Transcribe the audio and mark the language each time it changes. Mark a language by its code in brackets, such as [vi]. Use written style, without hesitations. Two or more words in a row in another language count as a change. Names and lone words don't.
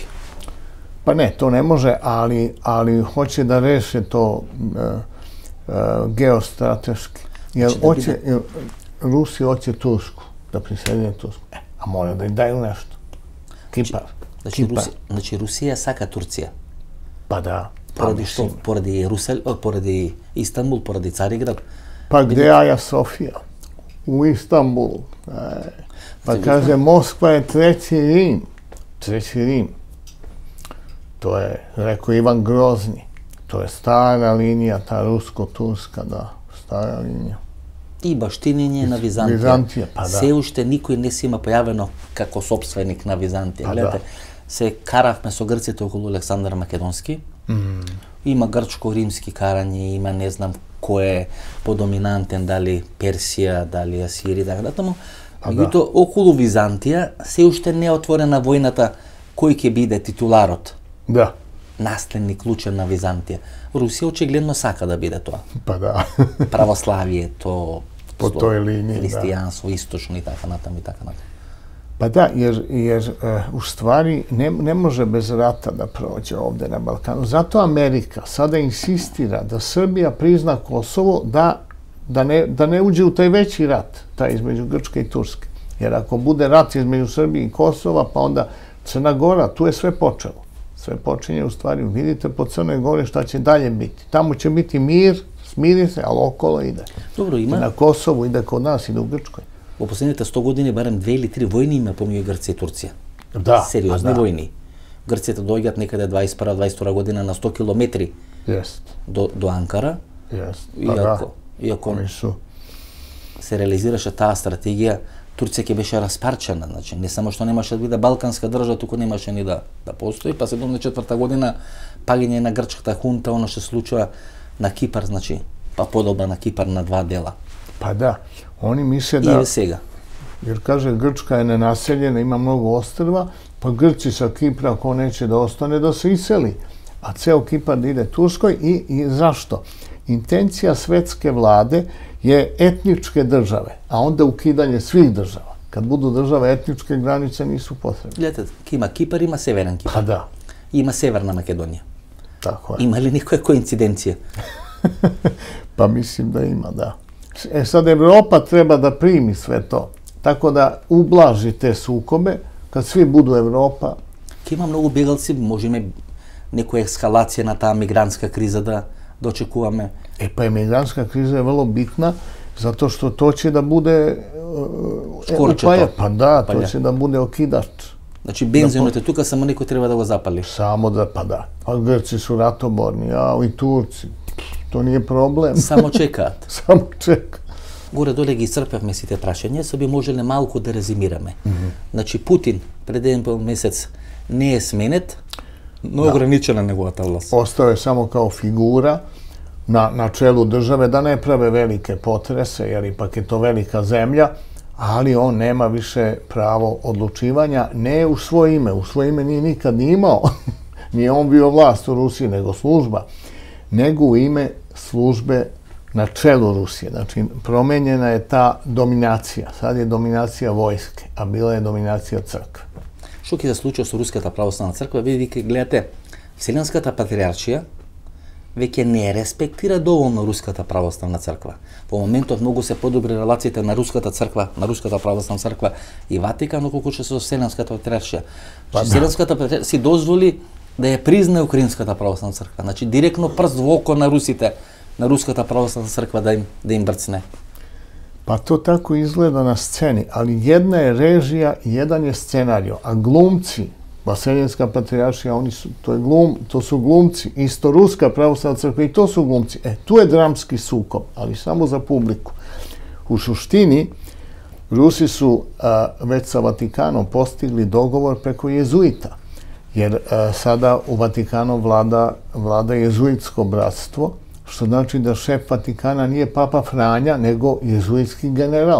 [sr] Pa ne, to ne može, ali hoće da reše to geostrateški. Jer Rusi hoće Tursku, da prisedine Tursku. A mora da im daju nešto. Kipar. [mk] Значи Русија сака Турција? [sr] Pa da. [mk] Pоради што? Pоради Istanbul, pоради Цариград? [sr] Pa gde Aja Sofija? U Istanbulu. Pa kaže, Moskva je treći Rim. Treći Rim. To je, rekao Ivan Grozni. To je stara linija, ta rusko-turska, da, stara linija. [mk] И баштинење на Византија. Византија, па да. Се уште никој не се има појавено како сопственик на Византија. Гледате, се каравме со грците околу Александар Македонски. Има грчко-римски карање, има не знам кој е подоминантен, дали Персија, дали Асирија, така натаму. Меѓутоа, околу Византија се уште не е отворена војната кој ќе биде титуларот. Да. Наследник клучен на Византија. Русија очигледно сака да биде тоа. Па да. Православието, по тој линии, христијанство, источно и така натаму и така натаму. [sr] Pa da, jer u stvari ne može bez rata da prođe ovde na Balkanu. Zato Amerika sada insistira da Srbija prizna Kosovo, da ne uđe u taj veći rat, taj između Grčke i Turske. Jer ako bude rat između Srbije i Kosova, pa onda Crna Gora, tu je sve počelo. Sve počinje u stvari, vidite po Crnoj Gori šta će dalje biti. Tamo će biti mir, smiri se, ali okolo ide. Dobro, ima. I na Kosovu ide kod nas, ide u Grčkoj. [mk] Во последните 100 години барем 2 или 3 војни има помеѓу Грција и Турција. Да. Сериозни војни. Грците доаѓаат некаде 21-22 година на 100 километри до Анкара. Иако се реализираше таа стратегија, Турција ќе беше распарчена. Значи, не само што немаше да биде балканска држава, туку немаше ни да постои. Па 74 година паѓање на грчката хунта, оно што се случува на Кипар, значи, па подобна на Кипар на два дела. [sr] Pa da, oni misle da... [mk] I сега. [sr] Jer kaže, Grčka je nenaseljena, ima mnogo ostrva, pa Grci sa Kipra, ako neće da ostane, da se iseli. A ceo Kipar ide Turskoj i zašto? Intencija svetske vlade je etničke države, a onda ukidanje svih država. Kad budu države etničke, granice nisu potrebne. Gledajte, ima Kipar, ima Severan Kipar. Pa da. Ima Severna Makedonija. Tako je. [mk] Има ли некоја коинциденција? [sr] Pa mislim da ima, da. Sad Evropa treba da primi sve to, tako da ublaži te sukobe, kad svi budu Evropa. [mk] Ima mnogo бегалци, можеме некоја ескалација на таа мигрантска криза да очекуваме. [sr] Pa imigrantska kriza je vrlo bitna, zato što to će da bude... [mk] Скоро ќе тоа. [sr] Pa da, to će da bude okidač. [mk] Значи бензинот е тука, само некој треба да го запали. [sr] Samo da, pa da. Pa Grci su ratoborni, a i Turci. To nije problem. [mk] Само чекаат. Само чека. Горе-доле ги исцрпевме сите прашања, се би можеле малку да резимираме. Значи Путин пред еден месец не е сменет, но ограничена неговата власт. [sr] Ostao je samo kao figura na čelu države, da ne prave velike potrese, jer ipak je to velika zemlja, ali on nema više pravo odlučivanja, ne u svoje ime nije nikad ni imao. Nije on bio vlast u Rusiji, nego služba. nego u ime službe na čelu Rusije. Znači, promenjena je ta dominacija. Sad je dominacija vojske, a bila je dominacija crkve. [mk] Што ќе се случи со Руската православна црква? Вие гледате, Вселенската патриаршија веќе не респектира доволно Руската православна црква. Во моментот многу се подобри релациите на Руската црква, на Руската православна црква и Ватикан, отколку што со Вселенската патриаршија. Вселенската патриаршија си дозволи да ја признае Украинската православна црква. Значи директно прст во око на русите, на Руската православна црква да им брцне. [sr] Pa to tako izgleda na sceni, ali jedna je režija i jedan je scenario, a glumci, Vaseljenska patrijaršija, to su glumci, isto Ruska pravoslavna crkva i to su glumci. Tu je dramski sukob, ali samo za publiku. U suštini, Rusi su već sa Vatikanom postigli dogovor preko jezuita, jer sada u Vatikanu vlada jezuitsko bratstvo, što znači da šef Vatikana nije Papa Franja, nego jezuitski general.